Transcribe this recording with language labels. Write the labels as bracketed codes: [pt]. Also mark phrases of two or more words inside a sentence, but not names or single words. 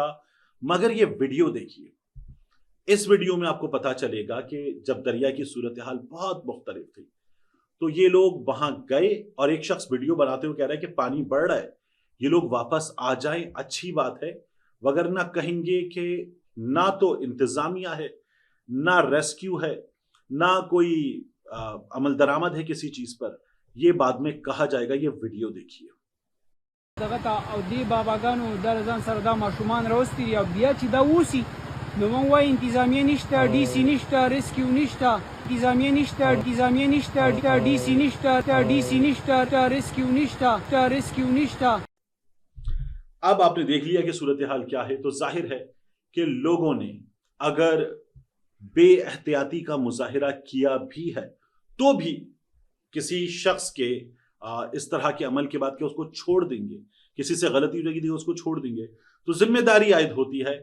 [ur] مگر یہ ویڈیو دیکھیے، اس ویڈیو میں آپ کو پتا چلے گا کہ جب دریا کی صورتحال بہت مختلف تھی تو یہ لوگ وہاں گئے اور ایک شخص ویڈیو بناتے ہوئے کہہ رہا ہے کہ پانی بڑھ رہا ہے، یہ لوگ واپس آ جائیں، اچھی بات ہے، وگرنہ کہیں گے کہ نہ تو انتظامیہ ہے، نہ ریسکیو ہے، نہ کوئی عمل درآمد ہے کسی چیز پر. یہ بعد میں کہا جائے گا. یہ ویڈیو دیکھیے. [ps] دغه او دی باباګانو د ځان سره دا ماشومان راوستي او بیا چې دا وسی نو مونږ وایو انتظامیه نشته، ډي سي نشته، ریسکیو نشته، انتظامیه نشته، انتظامیه نشته، ډي سي نشته، ډي سي نشته، ریسکیو نشته، ریسکیو نشته. [ur] اب آپ نے دیکھ لیا کہ صورتحال کیا ہے. تو ظاہر ہے کہ لوگوں نے اگر بے احتیاطی کا مظاہرہ کیا بھی ہے تو بھی کسی شخص کے اس طرح کے عمل کے بعد کہ اس کو چھوڑ دیں گے، کسی سے غلطی ہو جائے گی اس کو چھوڑ دیں گے، تو ذمہ داری عائد ہوتی ہے.